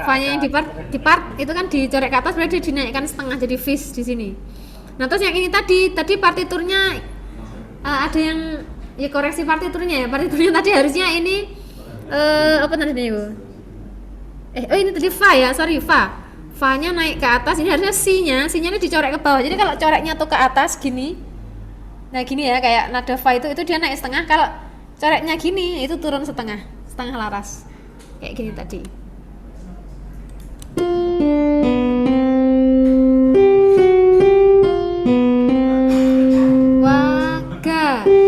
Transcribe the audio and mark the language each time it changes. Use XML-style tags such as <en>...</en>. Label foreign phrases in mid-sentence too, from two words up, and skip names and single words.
<id>Fa-nya yang ada- di part itu kan dicorek ke atas, berarti dinaikkan setengah jadi fish di sini. Nah, terus yang ini tadi partiturnya ada yang ya koreksi partiturnya ya. Partiturnya tadi harusnya ini apa tadi Bu? Oh ini tadi fa ya, sorry fa. Fa-nya naik ke atas, ini harusnya C-nya ini dicorek ke bawah. Jadi kalau coreknya tuh ke atas gini. Nah, gini ya, kayak nada fa itu dia naik setengah, kalau coreknya gini itu turun setengah laras. Kayak gini tadi. Waga.</id>